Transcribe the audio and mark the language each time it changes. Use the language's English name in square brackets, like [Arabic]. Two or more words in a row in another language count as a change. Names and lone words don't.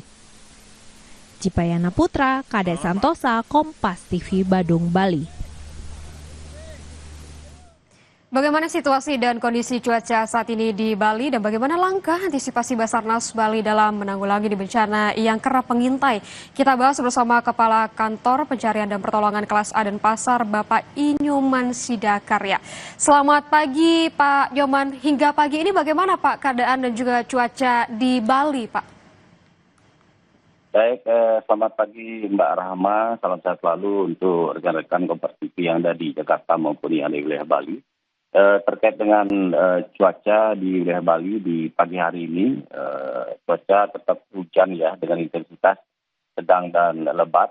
[Indonesian] Cipayana Putra, Kadek Santosa, Kompas TV, Badung, Bali. Bagaimana situasi dan kondisi cuaca saat ini di Bali dan bagaimana langkah antisipasi Basarnas Bali dalam menanggulangi bencana yang kerap mengintai? Kita bahas bersama Kepala Kantor Pencarian dan Pertolongan Kelas A Denpasar, Bapak Inyoman Sidakarya. Selamat pagi Pak Nyoman, hingga pagi ini bagaimana Pak keadaan dan juga cuaca di Bali Pak? Baik, selamat pagi Mbak Rahma, salam sehat selalu untuk rekan-rekan Kompas TV yang ada di Jakarta maupun yang ada di wilayah Bali. Terkait dengan cuaca di wilayah Bali di pagi hari ini, cuaca tetap hujan ya dengan intensitas sedang dan lebat.